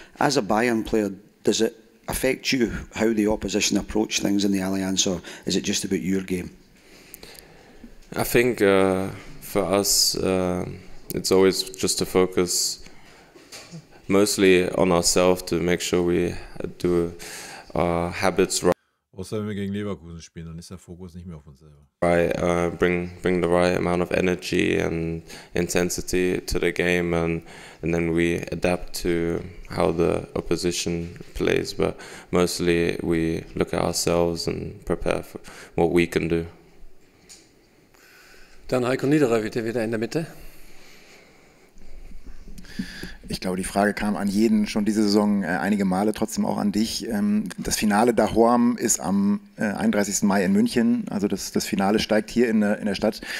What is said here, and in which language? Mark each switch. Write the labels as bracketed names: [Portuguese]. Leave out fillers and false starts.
[English] As a Bayern player, does it affect you how the opposition approach things in the Allianz, or is it just about your game? I think for us, it's always just to focus mostly on ourselves to make sure we do our habits right. [German] Außer wenn wir gegen Leverkusen spielen, dann ist der Fokus nicht mehr auf uns selber. [English] Right, bring the right amount of energy and intensity to the game, and then we adapt to how the opposition plays. But mostly we look at ourselves and prepare for what we can do. [German] Dann Heiko Niederer bitte wieder in der Mitte. Ich glaube, die Frage kam an jeden schon diese Saison einige Male, trotzdem auch an dich. Das Finale Dahorm ist am 31. Mai in München, also das Finale steigt hier in der Stadt.